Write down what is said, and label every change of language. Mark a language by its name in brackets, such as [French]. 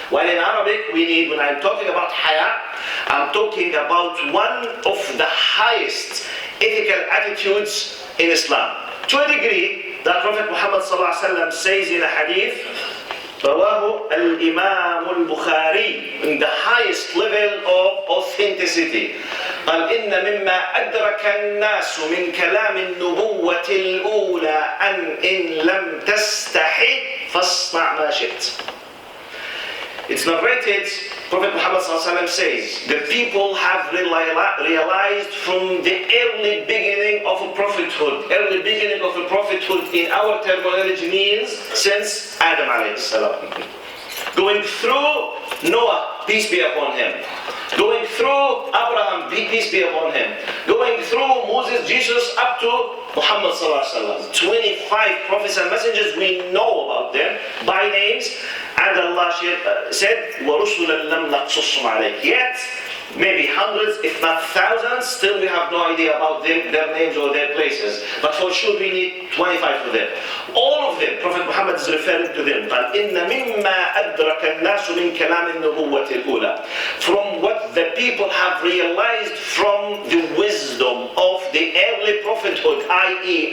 [English] While in Arabic, we need, when I'm talking about haya, I'm talking about one of the highest ethical attitudes in Islam. To a degree, that Prophet Muhammad ﷺ says in a hadith, [Arabic] رواه الإمام البخاري, [English] in the highest level of authenticity. [Arabic] قال إن مما أدرك الناس من كلام النبوة الأولى أن إن لم تستحي فاصنع ما شئت. [English] It's narrated, Prophet Muhammad ﷺ says, the people have realized from the early beginning of a prophethood. Early beginning of a prophethood in our terminology means since Adam alayhi salam. Going through Noah, peace be upon him. Going through Abraham, peace be upon him. Going through Moses, Jesus, up to Muhammad ﷺ. 25 prophets and messengers, we know about them by names. And Allah said, [Arabic] وَرُسُلًا لَمْ نَقْصُصُّمْ عَلَيْكَ. [English] Yet, maybe hundreds, if not thousands, still we have no idea about them, their names or their places. But for sure we need 25 of them. All of them, Prophet Muhammad is referring to them. [Arabic] قال إِنَّ مِمَّا أَدْرَكَ النَّاسُ مِنْ كَلَامِ النُّبُوَّةِ الْأُولَى. [English] From what the people have realized from the wisdom of the early prophethood, i.e.